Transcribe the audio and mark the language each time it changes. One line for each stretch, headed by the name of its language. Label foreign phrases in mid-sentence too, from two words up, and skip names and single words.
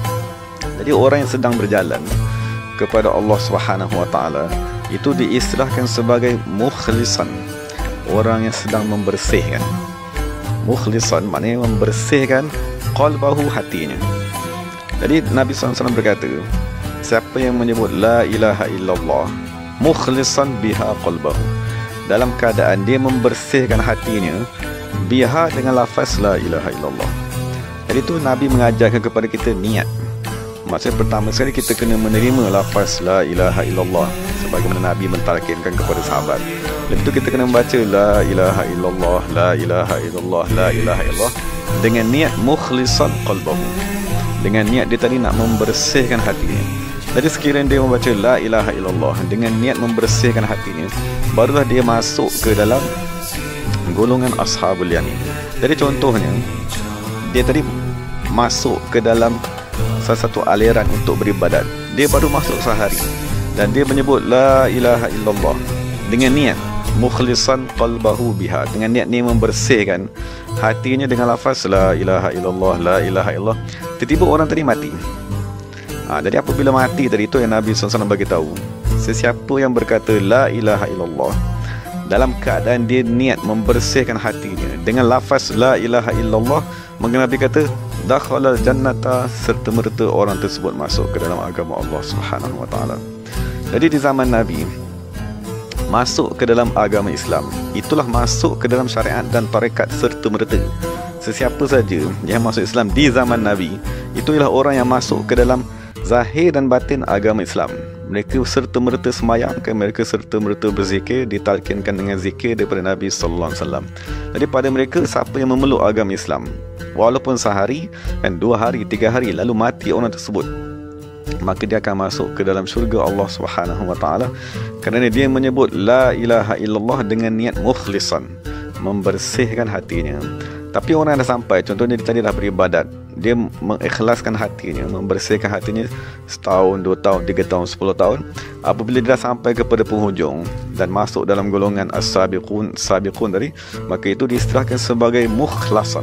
Malay: Jadi orang yang sedang berjalan kepada Allah
Arabic: سبحانه وتعالى
Malay: itu diistilahkan sebagai mukhlisan, orang yang sedang membersihkan. Mukhlisan maknanya membersihkan qalbahu, hatinya. Jadi Nabi SAW berkata, siapa yang menyebut
Arabic: لا إله إلا الله مخلصا بها قلبه,
Malay: dalam keadaan dia membersihkan hatinya biha dengan lafaz
Arabic: لا إله إلا الله.
Malay: Jadi itu Nabi mengajarkan kepada kita niat. Maksudnya pertama sekali kita kena menerima lafaz
Arabic: لا إله إلا الله
Malay: sebagaimana Nabi mentalkinkan kepada sahabat. Lepas itu kita kena membaca
Arabic: لا إله إلا الله, لا إله إلا الله, لا إله إلا الله
Malay: dengan niat
Arabic: مخلصا قلبه,
Malay: dengan niat dia tadi nak membersihkan hatinya. Jadi sekiranya dia membaca
Arabic: لا إله إلا الله
Malay: dengan niat membersihkan hatinya, barulah dia masuk ke dalam golongan
Arabic: أصحاب اليمين.
Malay: Jadi contohnya, dia tadi masuk ke dalam salah satu aliran untuk beribadat, dia baru masuk sehari dan dia menyebut
Arabic: لا إله إلا الله
Malay: dengan niat
Arabic: مخلصا قلبه بها,
Malay: dengan niat ni membersihkan hatinya dengan lafaz
Arabic: لا إله إلا الله, لا إله إلا الله.
Malay: Tiba-tiba orang tadi mati. Jadi apabila mati tadi, itu yang Nabi SAW bagi tahu, sesiapa yang berkata
Arabic: لا إله إلا الله
Malay: dalam keadaan dia niat membersihkan hatinya dengan lafaz
Arabic: لا إله إلا الله,
Malay: maka Nabi kata
Arabic: دخل الجنة,
Malay: serta merta orang tersebut masuk ke dalam agama Allah
Arabic: سبحانه وتعالى.
Malay: Jadi di zaman Nabi, masuk ke dalam agama Islam itulah masuk ke dalam syariat dan tarekat serta merta. Sesiapa saja yang masuk Islam di zaman Nabi, itu ialah orang yang masuk ke dalam zahir dan batin agama Islam. Mereka serta merta semayangkan, mereka serta merta berzikir, ditalkinkan dengan zikir daripada Nabi
Arabic: صلى الله عليه وسلم.
Malay: Jadi pada mereka, siapa yang memeluk agama Islam walaupun sehari dan 2 hari, 3 hari lalu mati orang tersebut, maka dia akan masuk ke dalam syurga Allah
Arabic: سبحانه وتعالى,
Malay: kerana dia menyebut
Arabic: لا إله إلا الله
Malay: dengan niat mukhlisan, membersihkan hatinya. Tapi orang yang dah sampai, contohnya dia tadi dah beribadat, dia mengikhlaskan hatinya, membersihkan hatinya setahun, 2 tahun, 3 tahun, 10 tahun. Apabila dia dah sampai kepada penghujung dan masuk dalam golongan as-sabiqun tadi, maka itu diistilahkan sebagai mukhlasan.